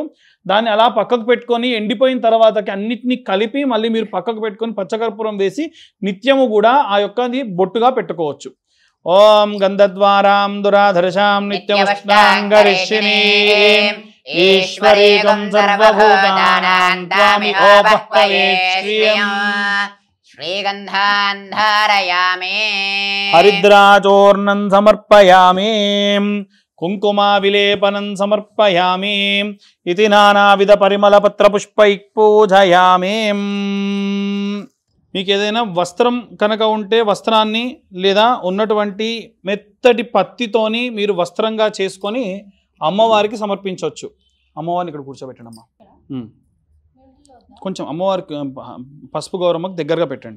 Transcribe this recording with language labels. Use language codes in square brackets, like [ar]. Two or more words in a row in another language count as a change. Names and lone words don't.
[te] దాన్ని అలా పక్కకు పెట్టుకొని ఎండిపోయిన తర్వాతకి అన్నిటినీ కలిపి మళ్ళీ మీరు పక్కకు పెట్టుకొని పచ్చకర్పూరం వేసి నిత్యము కూడా ఆ యొక్కది బొట్టుగా పెట్టుకోవచ్చు. [sa] ఓం గంధద్వారాం దురాధర్షాం నిత్యవష్టాంగరిషిణీం ఈశ్వరీకం సర్వభూతానాం త్వామి ఓపహ్వయేష్యం श्रीगन्धान् धारयामि हरिद्राचूर्णं समर्पयामि कुंकुमा विलेपनं समर्पयामि इति नानाविध परिमलपत्रपुष्पैः पूजयामि. [te] మీకు ఏదైనా వస్త్రం కనుక ఉంటే వస్త్రాన్ని లేదా ఉన్నటువంటి మెత్తటి పత్తితోని మీరు వస్త్రంగా చేసుకొని అమ్మవారికి సమర్పించవచ్చు. అమ్మవారిని ఇక్కడ కూర్చోబెట్టండి అమ్మా. కొంచెం అమ్మవారికి పసుపు గౌరమ్మకు దగ్గరగా పెట్టండి.